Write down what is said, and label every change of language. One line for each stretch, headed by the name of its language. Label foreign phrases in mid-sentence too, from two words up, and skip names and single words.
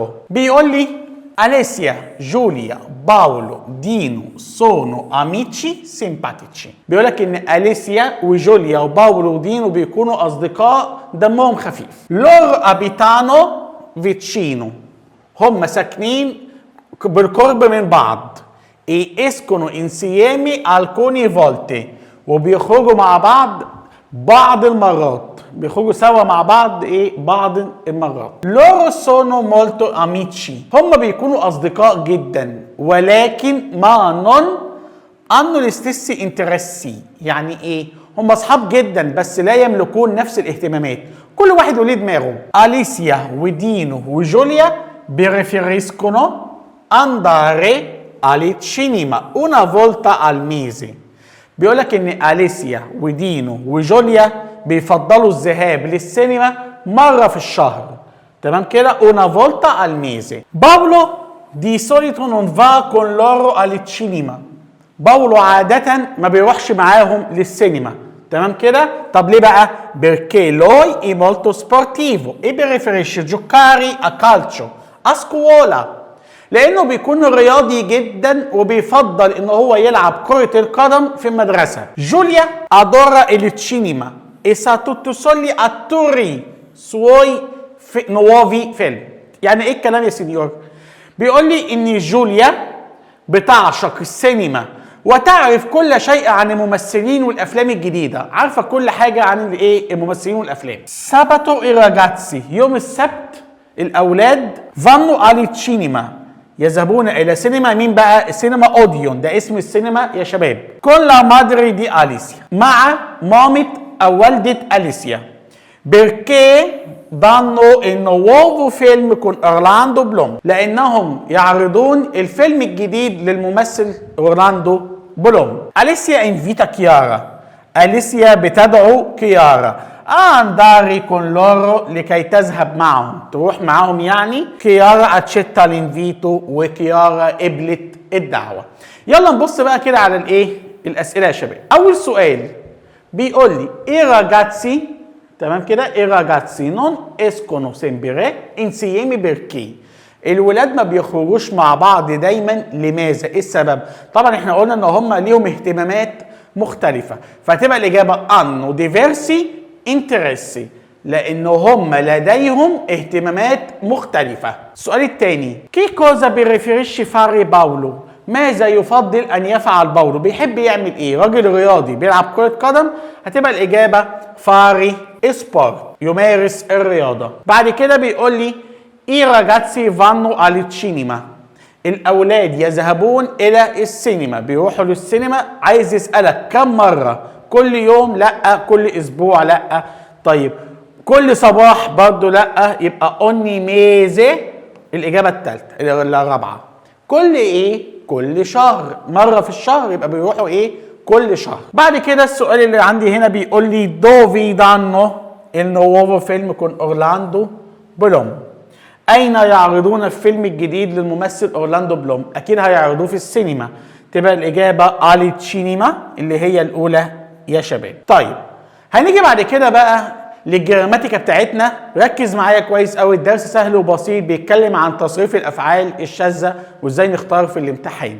Arabic: بيقول لي
Italian: Alicia, Giulia, Paolo, Dino sono amici simpatici.
Arabic: بيقول لك ان أليسيا وجوليا وباولو ودينو بيكونوا اصدقاء دمهم خفيف.
Italian: Loro abitano vicino,
Arabic: هم ساكنين بالقرب من بعض.
Italian: e escono insieme alcune volte،
Arabic: وبيخرجوا مع بعض المرات، بيخرجوا سوا مع بعض بعض المرات.
Italian: Loro sono molto amici,
Arabic: هم بيكونوا اصدقاء جدا ولكن
Italian: ma non hanno gli stessi interessi.
Arabic: يعني هم اصحاب جدا بس لا يملكون نفس الاهتمامات، كل واحد وليه دماغه.
Italian: أليسيا ودينو وجوليا preferiscono andare al cinema una volta al mese.
Arabic: بيقول لك ان أليسيا ودينو وجوليا بيفضلوا الذهاب للسينما مرة في الشهر. تمام كده،
Italian: una volta al mese. باولو Di solito non va con loro al cinema.
Arabic: باولو عادة ما بيروحش معاهم للسينما. تمام كده؟ طب ليه بقى؟
Italian: Perché lui è molto sportivo e preferisce giocare a calcio a scuola.
Arabic: لأنه بيكون رياضي جدا وبيفضل إن هو يلعب كرة القدم في المدرسة.
Italian: جوليا adora il cinema e sa tutti soli attori suoi nuovi film.
Arabic: يعني إيه الكلام يا سينيور؟ بيقول لي إن جوليا بتعشق السينما وتعرف كل شيء عن الممثلين والافلام الجديده، عارفه كل حاجه عن الايه الممثلين والافلام.
Italian: Sabato i ragazzi,
Arabic: يوم السبت الاولاد
Italian: vanno al cinema،
Arabic: يذهبون الى سينما. مين بقى؟ السينما اوديون، ده اسم السينما يا شباب.
Italian: con la madre di Alicia،
Arabic: مع مامة او والده اليسيا.
Italian: perché danno il nuovo film con اورلاندو بلوم،
Arabic: لانهم يعرضون الفيلم الجديد للممثل اورلاندو بلوم.
Italian: Alicia invita Chiara,
Arabic: أليسيا بتدعو كيارا
Italian: andare con loro،
Arabic: لكي تذهب معهم، تروح معهم يعني.
Italian: كيارا accetta l'invito
Arabic: وكيارا قبلت الدعوة. يلا نبص بقى كده على الايه الاسئلة يا شباب. اول سؤال بيقول لي
Italian: i ragazzi,
Arabic: تمام كده،
Italian: i ragazzi non escono sempre insieme perché،
Arabic: الولاد ما بيخرجوش مع بعض دايما، لماذا؟ ايه السبب؟ طبعا احنا قلنا ان هم ليهم اهتمامات مختلفه، فتبقى الاجابه
Italian: hanno diversi interessi،
Arabic: لان هم لديهم اهتمامات مختلفه. السؤال الثاني
Italian: che cosa preferisce fare
Arabic: باولو، ماذا يفضل ان يفعل باولو؟ بيحب يعمل ايه؟ راجل رياضي بيلعب كره قدم، هتبقى الاجابه
Italian: fare sport,
Arabic: يمارس الرياضه. بعد كده بيقول لي
Italian: I ragazzi vanno al cinema،
Arabic: الأولاد يذهبون إلى السينما، بيروحوا للسينما. عايز يسألك كم مرة؟ كل يوم؟ لأ. كل أسبوع؟ لأ. طيب كل صباح؟ برضو لأ. يبقى
Italian: ogni mese
Arabic: الإجابة الثالثة الرابعة. كل إيه؟ كل شهر، مرة في الشهر، يبقى بيروحوا إيه؟ كل شهر. بعد كده السؤال اللي عندي هنا بيقول لي
Italian: dove danno il nuovo film con Orlando Bloom،
Arabic: أين يعرضون الفيلم الجديد للممثل أورلاندو بلوم؟ أكيد هيعرضوه في السينما، تبقى الإجابة
Italian: al cinema
Arabic: اللي هي الأولى يا شباب. طيب هنيجي بعد كده بقى للجراماتيكا بتاعتنا. ركز معايا كويس قوي، الدرس سهل وبسيط، بيتكلم عن تصريف الأفعال الشاذة وإزاي نختار في الامتحان.